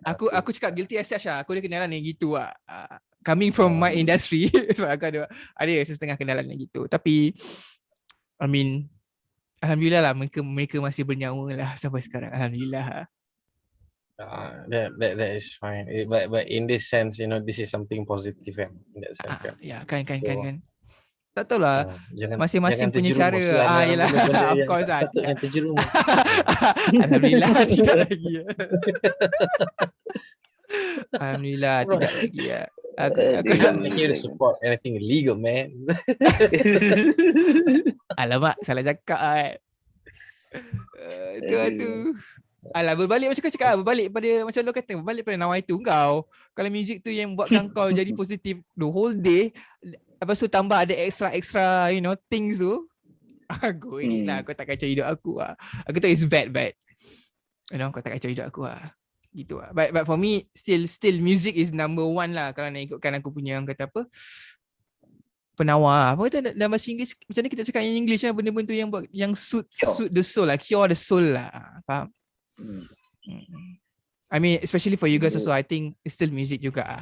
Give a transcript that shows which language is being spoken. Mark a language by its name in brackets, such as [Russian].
[Malay] aku cakap [English] guilty as charged [Malay] lah. Aku ada kenalan yang gitu lah. [English] Coming from my industry, [Malay] so aku ada setengah kenalan yang gitu. Tapi [English] I mean, [Malay] alhamdulillah lah mereka masih bernyawa lah sampai sekarang. Alhamdulillah. [English] That is fine. But in this sense, this is something positive kan. In that sense kan. [Malay] Kan. Tak tahu lah. Masing-masing punya cara. Yelah. [English] Of course [Malay] lah. Jangan terjerumus. Alhamdulillah tidak lagi. Alhamdulillah tidak lagi ya. [English] Aku tak here to support anything illegal, man. [Malay] Alamak, salah cakap Tu lah tu. Alah, berbalik macam kau cakap, berbalik pada macam lo kata, berbalik pada nawaitu kau. Kalau music tu yang buatkan kau jadi positif [English] the whole day, [Malay] lepas tu tambah ada [English] extra things [Malay] tu, [English] go with it [Malay] lah. Kau tak kacau hidup aku lah. Aku tahu [English] it's bad, [Malay] kau tak kacau hidup aku lah. Gitu lah. [English] But for me, still music is number one lah. [Malay] Kalau nak ikutkan aku punya, orang kata apa, penawar. Apa kata dalam bahasa Inggeris, macam mana kita cakap [English] in English [Malay] lah, benda-benda tu yang buat, yang [English] suit the soul [Malay] lah, [English] cure the soul [Malay] lah. Faham? [English] I mean, especially for you guys also, I think it's still music juga.